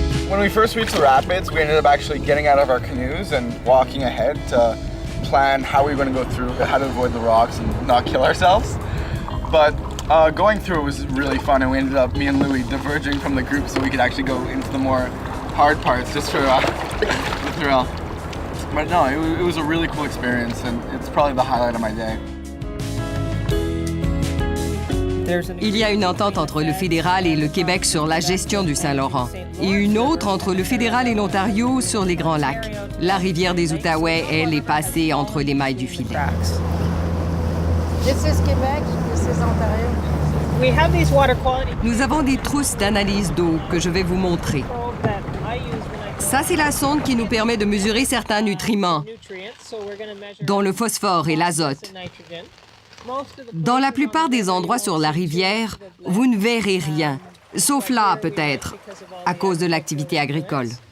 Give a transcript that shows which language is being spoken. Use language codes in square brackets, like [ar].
[en] When we first reached the rapids, we ended up actually getting out of our canoes and walking ahead to plan how we were going to go through, how to avoid the rocks and not kill ourselves. But going through it was really fun, and we ended up, me and Louis, diverging from the group so we could actually go into the more hard parts just for the thrill. But no, it was a really cool experience, and it's probably the highlight of my day. [fr] Il y a une entente entre le fédéral et le Québec sur la gestion du Saint-Laurent et une autre entre le fédéral et l'Ontario sur les Grands Lacs. La rivière des Outaouais, elle, est passée entre les mailles du filet. [en] This is Québec, this is Ontario. [fr] Nous avons des trousses d'analyse d'eau que je vais vous montrer. Ça, c'est la sonde qui nous permet de mesurer certains nutriments, dont le phosphore et l'azote. Dans la plupart des endroits sur la rivière, vous ne verrez rien, sauf là peut-être, à cause de l'activité agricole.